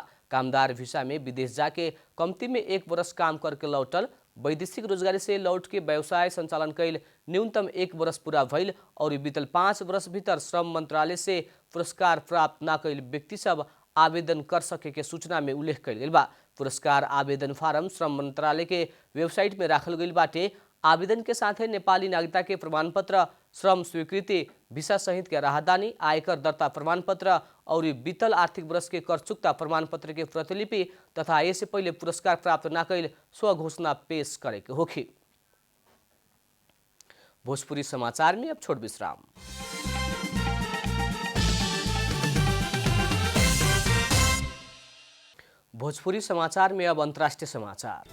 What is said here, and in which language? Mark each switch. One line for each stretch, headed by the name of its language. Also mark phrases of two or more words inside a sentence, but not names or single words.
Bhojpuri: कामदार वीसा में विदेश जाके कमती में 1 वर्ष काम करके लौटल, वैदेशिक रोजगारी से लौट के व्यवसाय संचालन कैल न्यूनतम 1 वर्ष पूरा भइल और बीतल 5 वर्ष भीतर श्रम मंत्रालय से पुरस्कार प्राप्त ना कैल व्यक्ति सब आवेदन कर सके के सूचना में उल्लेख कैल गेल बा। पुरस्कार आवेदन फारम श्रम मंत्रालय के वेबसाइट में राखल गईल बाटे। आवेदन के साथ नेपाली नागरिकता के प्रमाण पत्र, श्रम स्वीकृति, वीसा सहित के राहदानी, आयकर दर्ता प्रमाण पत्र और बीतल आर्थिक वर्ष के कर चुकता प्रमाण पत्र के प्रतिलिपि तथा इससे पहले पुरस्कार प्राप्त ना कैल स्वघोषणा पेश करे के होखी। भोजपुरी समाचार में अब छोट विश्राम। भोजपुरी समाचार में अब अंतर्राष्ट्रीय समाचार।